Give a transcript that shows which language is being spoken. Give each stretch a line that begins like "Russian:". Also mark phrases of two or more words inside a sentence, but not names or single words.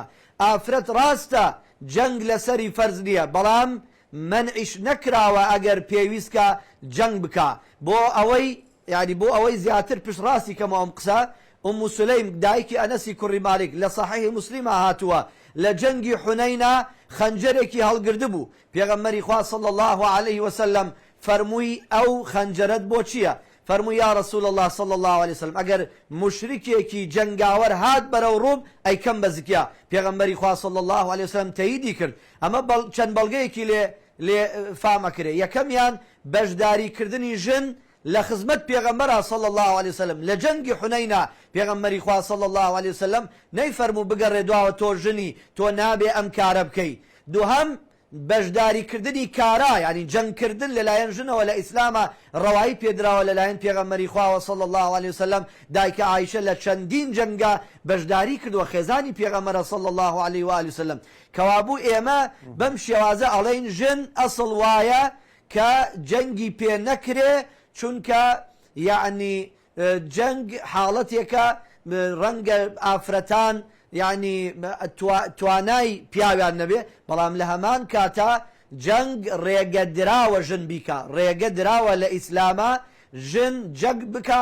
Central Kurdish: ئافرەت ڕاستە جەنگ لەسەری فەرز نییە، بەڵام منعیش نەکراوە ئەگەر پێویستکە جەنگ بکە. بۆ ئەوەی زیاتر پشتڕاستی کەمە ئەم قسە ئوم سولەیم دایکی ئەنەسی کوڕی مالیک لە سەحیحی موسلیمە هاتووە لە جەنگی حونەینە خەنجەرێکی هەڵگرد بوو. پێغەمبەری خوا
Arabic: صلى الله عليه وسلم
Central Kurdish: فەرمووی ئەو خەنجەرت بۆ چییە؟ فەرمووی
Arabic: یا رسول الله صلى الله عليه وسلم
Central Kurdish: ئەگەر مشرکێکی جەنگاوەر هات بەرەو ڕووم ئەیکەم بە زکیا. پێغەمبەری خوا
Arabic: صلى الله عليه وسلم
Central Kurdish: تەییدی کرد. ئەمە چەند بەڵگەیەکی لێ فامەکرێ. یەکەمیان بەشداریکردنی ژن لە خزمەت پێغەمبەرە
Arabic: صلى الله عليه وسلم
Central Kurdish: لە جەنگی حونەینە. پێغەمبەری خوا
Arabic: صلى الله عليه وسلم
Central Kurdish: نەیفەرموو بگەڕێ دواوە تۆ ژنی تۆ نابێ ئەم کارە بکەی. دووهەم بەشداریکردنی کارا یعنی جەنگکردن لەلایەن ژنەوە لە ئیسلامە ڕەوایی پێدراوە لەلایەن پێغەمبەری خواوە
Arabic: صلى الله عليه وسلم.
Central Kurdish: دایکە عایشە لە چەندین جەنگە بەشداری کردووە خێزانی پێغەمبەرە
Arabic: صلى الله عليه وآله وسلم.
Central Kurdish: کەوابوو ئێمە بەم شێوازە ئەڵێین ژن ئەسڵ وایە کە جەنگی پێ نەکرێ، چونکە یعنی جەنگ حاڵەتێکە ڕەنگە ئافرەتان یعنی توانای پیاویان نەبێ، بەڵام لە هەمان کاتە جەنگ ڕێگە دراوە ژن بیکە، ڕێگە دراوە لە ئیسلامە ژن جەنگ بکە.